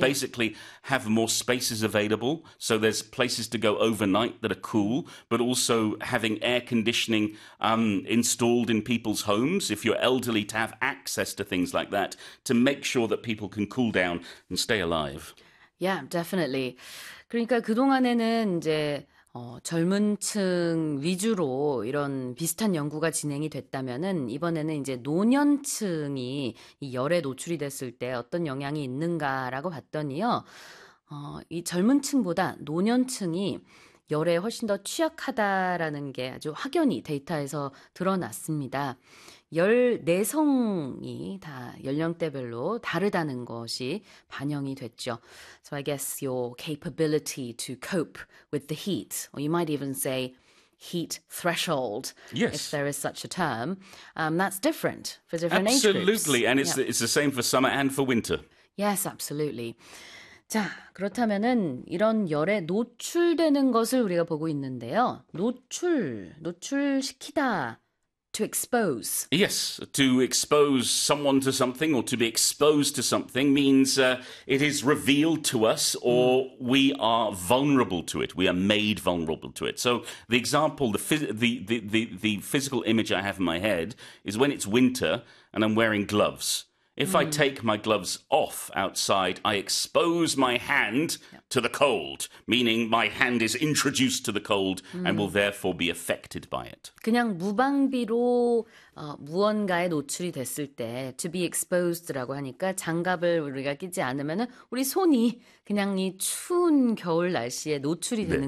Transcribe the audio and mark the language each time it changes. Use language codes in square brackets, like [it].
[en] basically have more spaces available. So there's places to go overnight that are cool, but also having air conditioning installed in people's homes, if you're elderly, to have access to things like that, to make sure that people can cool down and stay alive. Yeah, definitely. [ko] 그러니까 그동안에는 이제 젊은 층 위주로 이런 비슷한 연구가 진행이 됐다면은 이번에는 이제 노년층이 이 열에 노출이 됐을 때 어떤 영향이 있는가라고 봤더니요. 이 젊은 층보다 노년층이 열에 훨씬 더 취약하다라는 게 아주 확연히 데이터에서 드러났습니다. 열 내성이 다 연령대별로 다르다는 것이 반영이 됐죠. [en] So I guess your capability to cope with the heat, or you might even say heat threshold, yes. if there is such a term, that's different for different Absolutely. Age groups. Absolutely, and it's the same for summer and for winter. Yes, absolutely. [ko] 자, 그렇다면은 이런 열에 노출되는 것을 우리가 보고 있는데요. [en] 노출시키다. To expose. Yes, to expose someone to something or to be exposed to something means it is revealed to us or we are vulnerable to it. We are made vulnerable to it. So the example, the physical image I have in my head is when it's winter and I'm wearing gloves. If I take my gloves off outside, I expose my hand yep. to the cold, meaning my hand is introduced to the cold and will therefore be affected by it. [ko] 그냥 무방비로 무언가에 노출이 됐을 때 [en] to be exposed [ko] 라고 하니까 장갑을 우리가 끼지 않으면은 우리 손이 그냥 이 추운 겨울 날씨에 노출이 네.